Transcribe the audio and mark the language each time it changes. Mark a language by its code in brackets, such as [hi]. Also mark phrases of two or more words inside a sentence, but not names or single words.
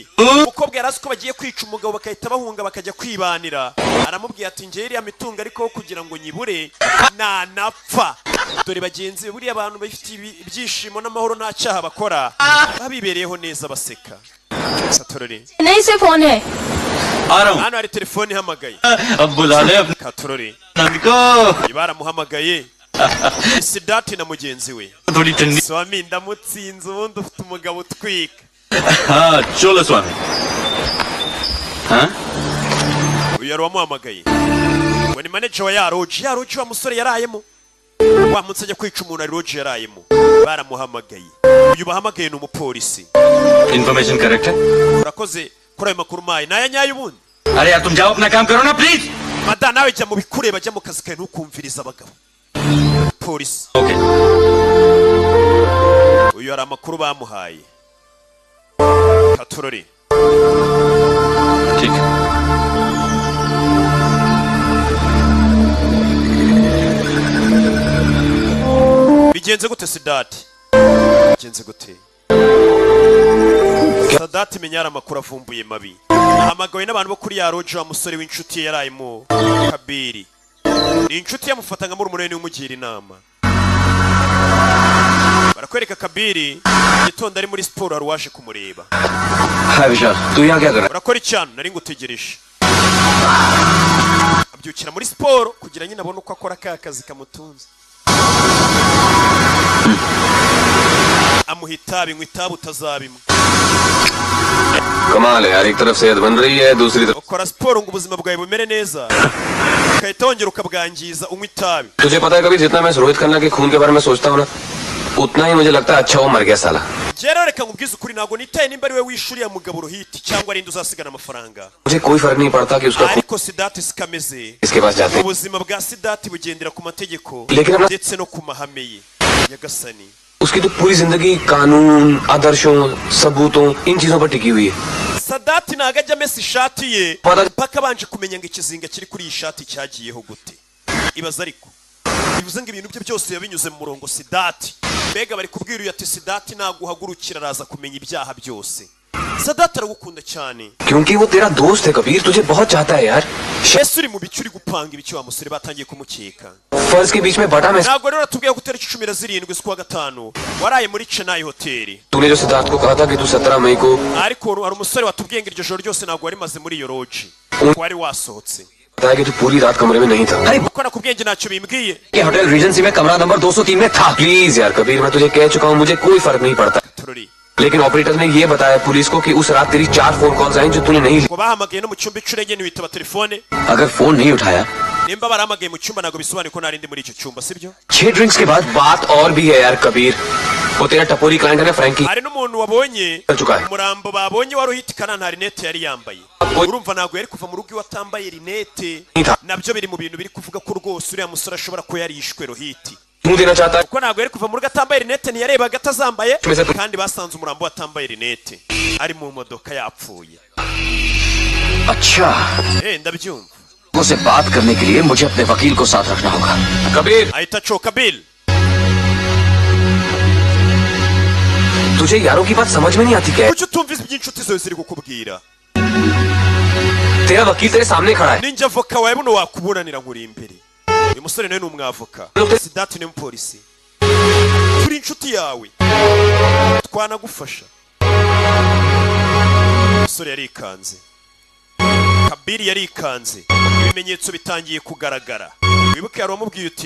[rw] umukobwa yarazi ko bagiye kwica umugabo bakahita bahunga bakajya kwibanira. aramubwira ati njye iriya mitungo ariko kugira ngo nyibure nanapfa. dore bagenzi be buriya abantu bafite ibyishimo n'amahoro nta cyaha bakora babibereyeho neza baseka. Katorore [hi] नहीं से फोन है. आ रहा हूँ. [rw] hano hari telefone ihamagaye. [hi] अब बुला ले अपने Katorore नानी को. [rw] baramuhamagaye. Sidati na mugenzi we. [hi] थोड़ी ठंडी. [rw] Swami ndamutsinze ubundi ufite umugabo utwika. [hi] हाँ चलो स्वामी. हाँ [rw] uyu yari wamuhamagaye ngo ni manager wa ya roji wa musore yarayemo. wa munsi ajya kwica umuntu ari roji yarayemo. baramuhamagaye. uyu bahamagaye ni umupolisi. [en] information correct [hi] है. [rw] urakoze kuri ayo makuru mayi naya nyayo ubundi. [hi] अरे यार तुम जाओ अपना काम करो ना प्लीज. [rw] mada nawe jya mu bikureba jya mu kazi kawe ntukumviriza abagabo. polisi [hi] ओके. [rw] uyu hari amakuru bamuhaye. katurori [hi] ठीक है [rw] bigenze gute Sidati bigenze gute Sadati menya amakuru avumbuye mabi ahamagawe n'abantu bo kuri ya rojo wa musore w'inshuti ye yarayimo Kabiri ni inshuti yamufata nka murumune n'umugira inama barakwereka Kabiri gitondo ari muri siporo arwaje kumureba [hi] हाय विशाल तू यहाँ क्या कर रहा [rw] urakora icyano nari ngutegereje abyukira muri siporo kugira nyine abone uko akora ka kazi kamutunze amuhita binywa itabi utazabimwe [hi] कमाल है यार एक तरफ सेहत बन रही है दूसरी तरफ [rw] ukora siporo ngo ubuzima bwawe bumere neza ukahita wongera ukabwangiza unywa itabi [hi] तुझे पता है कभी जितना मैं रोहित खन्ना के खून के बारे में सोचता हूँ ना उतना ही मुझे लगता है अच्छा वो मर गया साला [rw] rero reka nkubwize ukuri ntabwo nitaye nimba ari we wishuriye mugabo Rohiti cyangwa ari indi uzasigana amafaranga [hi] मुझे कोई फर्क नहीं पड़ता कि उसका खून [rw] ariko Sidati sikameze [hi] इसके पास जाते हैं [rw] ubuzima bwa Sidati bugendera ku mategeko [hi] लेकिन अपना [rw] ndetse no ku mahame ye nyagasani [hi] उसकी तो पूरी जिंदगी कानून आदर्शों सबूतों इन चीजों पर टिकी हुई है [rw] Sadati ntago ajya amesa ishati ye Pada- mpaka abanje kumenya ngo ikizinga kiri kuri iyi shati cyagiyeho gute ibaza ariko bivuze ngo ibintu bye byose yabinyuze mu murongo Sidati mbega bari kubwira uyu ati Sidati naguhagurukira araza kumenya ibyaha byose Sadati aragukunda cyane [hi] क्योंकि वो तेरा दोस्त है कबीर तुझे बहुत चाहता है यार [rw] ese uri mu bice uri gupanga ibiki wa musore batangiye kumukeka [hi] फर्ज के बीच में बटा मैं [rw] ntabwo rero natubwiye ko utariki 17 z'ukwa gatanu waraye muri Chennai hoteli [hi] तूने जो सिद्धार्थ को कहा था कि तू 17 मई को [rw] ariko hari umusore watubwiye ngo iryo joro ryose ntabwo wari maze muri iyo lodge wari wasohotse [hi] बताया कि तू पूरी रात कमरे में नहीं था अरे [rw] kuko nakubwiye ngo ntacyo bimbwiye [hi] ये होटल रीजेंसी में कमरा नंबर 203 में था प्लीज यार कबीर मैं तुझे कह चुका हूँ मुझे कोई फर्क नहीं पड़ता [rw] turori [hi] लेकिन ऑपरेटर ने ये बताया पुलिस को कि उस रात तेरी 4 [en] phone calls [hi] आई जो तूने नहीं ली [rw] ngo bahamagaye no mu cyumba icuro enye witaba telefone [hi] अगर फोन नहीं उठाया [rw] nimba barahamagaye mu cyumba ntabwo bisobanuye ko nari ndi muri icyo cyumba sibyo [hi] 6 ड्रिंक्स के बाद बात और भी है यार कबीर वो तेरा टपोरी क्लाइंट है ना फ्रैंकी [rw] hari n'umuntu wabonye [hi] चल चुका है [rw] umurambo babonye wari uhitikana nta rinete yari yambaye urumva ntabwo yari kuva mu rugo iwe atambaye rinete nabyo biri mu bintu biri kuvuga ko rwose uriya musore ashobora kuba yarishwe Rohiti [hi] क्यों देना चाहता है [rw] kuko ntabwo yari kuva mu rugo atambaye rinete ntiyarebaga atazambaye Tumeze tu- kandi basanze umurambo we atambaye rinete ari mu modoka yapfuye [hi] अच्छा [rw] ndabyumva [hi] उसे बात करने के लिए मुझे अपने वकील को साथ रखना होगा कबीर [rw] ahita acoka Bill [hi] तुझे यारों की बात समझ में नहीं आती क्या [rw] kuki utumvise iby'inshuti zawe ziri kukubwira [hi] तेरा वकील तेरे सामने खड़ा है [rw] ninjye avoka wawe buno wakuburanira nkuri imbere uyu musore nawe ni umwavoka Sidati ni umupolisi turi inshuti yawe twanagufasha umusore yarikanze Kabiri yarikanze ibimenyetso bitangiye kugaragara wibuke yari wamubwiye uti